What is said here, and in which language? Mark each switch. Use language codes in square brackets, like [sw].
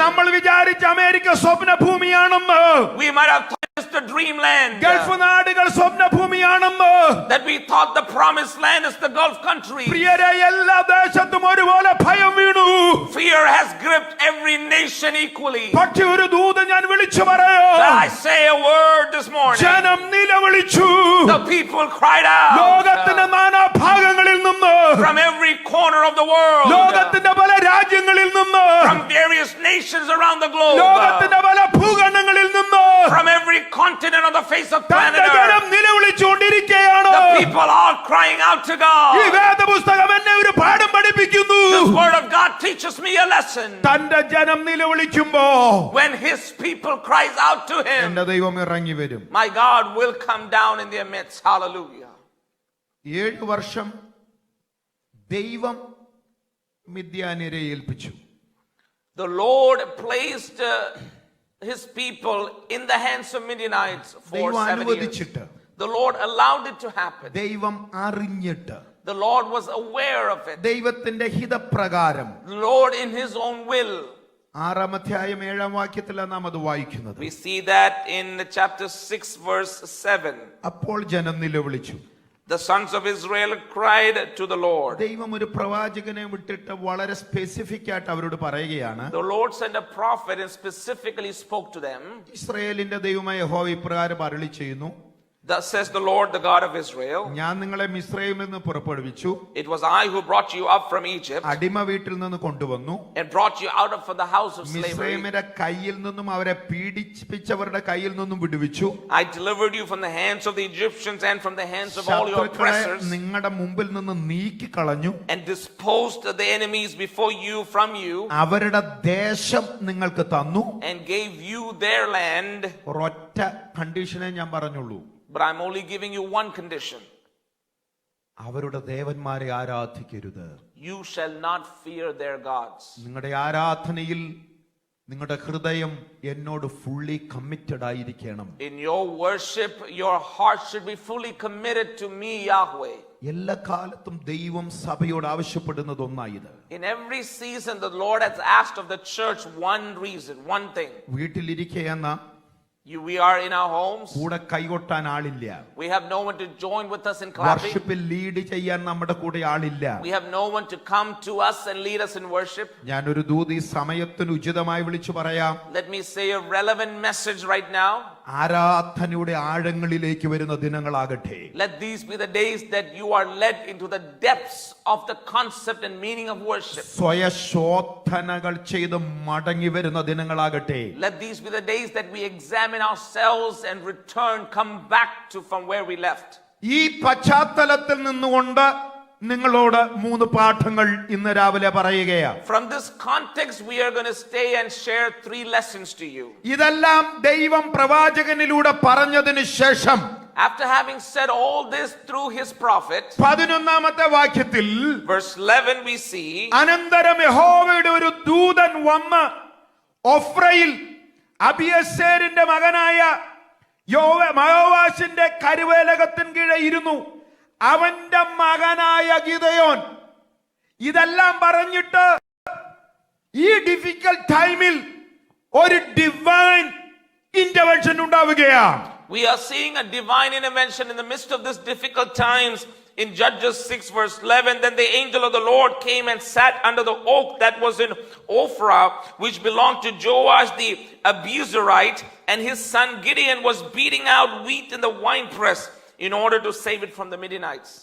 [ml] നമ്മൾ വിചാരിച്ച America സ്വപ്നഭൂമിയാണെന്ന്. [en] We might have thought it's the dreamland. [ml] Gulf നാടുകൾ സ്വപ്നഭൂമിയാണെന്ന്. [en] That we thought the promised land is the Gulf country. [ml] പ്രിയരെ, എല്ലാ ദേശത്തും ഒരുപോലെ ഭയം വീണു. [en] Fear has gripped every nation equally. [ml] പക്ഷേ ഒരു ദൂത് ഞാൻ വിളിച്ചു പറയാ. [en] I say a word this morning. [ml] ജനം നിലവിളിച്ചു. [en] The people cried out. [ml] ലോകത്തിന്റെ നാനാഭാഗങ്ങളിൽ നിന്ന്, [en] From every corner of the world. [ml] ലോകത്തിന്റെ പല രാജ്യങ്ങളിൽ നിന്ന്, [en] From various nations around the globe. [ml] ലോകത്തിന്റെ പല ഭൂഖണ്ഡങ്ങളിൽ നിന്ന്, [en] From every continent on the face of planet [ml] തന്റെ ജനം [en] Earth. [ml] നിലവിളിച്ചുകൊണ്ടിരിക്കുകയാണ്. [en] The people are crying out to [ml] ഈ [en] God. [ml] വേദപുസ്തകം എന്നെ ഒരു പാഠം പഠിപ്പിക്കുന്നു. [en] This word of God teaches me a lesson. [ml] തന്റെ ജനം നിലവിളിക്കുമ്പോ [en] When his people cries out to him, [ml] എന്റെ ദൈവം ഇറങ്ങി വരും. [en] my God will come down in their midst. Hallelujah. [ml] 7 വർഷം ദൈവം മിദ്യാന്യരെ ഏൽപ്പിച്ചു. [en] The Lord placed his people in the hands of Midianites for [ml] ദൈവം [en] 7 years. [ml] അനുവദിച്ചിട്ട്, [en] The Lord allowed it to happen. [ml] ദൈവം അറിഞ്ഞിട്ട്, [en] The Lord was aware of it. [ml] ദൈവത്തിന്റെ ഹിതപ്രകാരം [en] The Lord in his own will. [ml] 6-ാം അധ്യായം 7-ാം വാക്യത്തിലാണ് നാം അത് വായിക്കുന്നത്. [en] We see that in chapter 6 verse 7. [ml] അപ്പോൾ ജനം നിലവിളിച്ചു. [en] The sons of Israel cried to the Lord. [ml] ദൈവം ഒരു പ്രവാചകനെ വിട്ടിട്ട് വളരെ സ്പെസിഫിക് ആയിട്ട് അവരോട് പറയുകയാണ്. [en] The Lord sent a prophet and specifically spoke to them. [ml] ഇസ്രായേലിന്റെ ദൈവമായ യഹോവ ഇപ്രകാരം അരുളി ചെയ്യുന്നു. [en] Thus says the Lord, the God of Israel. [ml] ഞാൻ നിങ്ങളെ മിസ്രയീമിൽ നിന്ന് പുറപ്പെടുവിച്ചു. [en] It was I who brought you up from Egypt. [ml] അടിമ വീട്ടിൽ നിന്ന് കൊണ്ടുവന്നു. [en] And brought you out of the house of slavery. [ml] മിസ്രയീമിന്റെ കയ്യിൽ നിന്നും അവരെ പീഡിപ്പിച്ചവരുടെ കയ്യിൽ നിന്നും വിടുവിച്ചു. [en] I delivered you from the hands of the Egyptians and from the hands of all your oppressors. [ml] നിങ്ങളുടെ മുമ്പിൽ നിന്ന് നീക്കി കളഞ്ഞു. [en] And disposed the enemies before you from you. [ml] അവരുടെ ദേശം നിങ്ങൾക്ക് തന്നു. [en] And gave you their land. [ml] ഒരൊറ്റ കണ്ടീഷനെ ഞാൻ പറഞ്ഞുള്ളൂ. [en] But I'm only giving you one condition. [ml] അവരുടെ ദേവന്മാരെ ആരാധിക്കരുത്. [en] You shall not fear their gods. [ml] നിങ്ങളുടെ ആരാധനയിൽ നിങ്ങളുടെ ഹൃദയം എന്നോട് [en] fully committed [ml] ആയിരിക്കണം. [en] In your worship, your heart should be fully committed to me, Yahweh. [ml] എല്ലാ കാലത്തും ദൈവം സഭയോട് ആവശ്യപ്പെടുന്നത് ഒന്നായത്. [en] In every season, the Lord has asked of the church one reason, one thing. [ml] വീട്ടിലിരിക്കുകയെന്ന [en] We are in our homes. [ml] കൂടെ കൈകൊട്ടാൻ ആളില്ല. [en] We have no one to join with us in clapping. [ml] വർഷിപ്പിൽ lead ചെയ്യാൻ നമ്മുടെ കൂടെ ആളില്ല. [en] We have no one to come to us and lead us in worship. [ml] ഞാനൊരു ദൂത് ഈ സമയത്തിന് ഉചിതമായി വിളിച്ചു പറയാം. [en] Let me say a relevant message right now. [ml] ആരാധനയുടെ ആഴങ്ങളിലേക്ക് വരുന്ന ദിനങ്ങളാകട്ടെ. [en] Let these be the days that you are led into the depths of the concept and meaning of worship. [ml] സ്വയശോധനകൾ ചെയ്ത് മടങ്ങി വരുന്ന ദിനങ്ങളാകട്ടെ. [en] Let these be the days that we examine ourselves and return, come back to from where we left. [ml] ഈ പശ്ചാത്തലത്തിൽ നിന്നുകൊണ്ട് നിങ്ങളോട് 3 പാഠങ്ങൾ ഇന്ന് രാവിലെ പറയുകയാണ്. [en] From this context we are going to stay and share 3 lessons to you. [ml] ഇതെല്ലാം ദൈവം പ്രവാചകനിലൂടെ പറഞ്ഞതിനു ശേഷം [en] After having said all this through his prophet, [ml] 11-ാമത്തെ വാക്യത്തിൽ [en] verse 11 we see, [ml] അനന്തരം യഹോവയുടെ ഒരു ദൂതൻ വന്ന് ഒഫ്രയിൽ അബിയസേരിന്റെ മകനായ യോവാശിന്റെ കരുവേലകത്തിന് കീഴെ ഇരുന്നു. അവന്റെ മകനായ ഗിദെയോൻ ഇതെല്ലാം പറഞ്ഞിട്ട് ഈ [en] difficult ടൈമിൽ [ml] ഒരു [en] divine intervention [ml] ഉണ്ടാവുകയാണ്. [en] We are seeing a divine intervention in the midst of this difficult times. In Judges 6 verse 11, then the angel of the Lord came and sat under the oak that was in Ophrah, which belonged to Joash the Abiezrite, and his son Gideon was beating out wheat in the winepress in order to save it from the Midianites.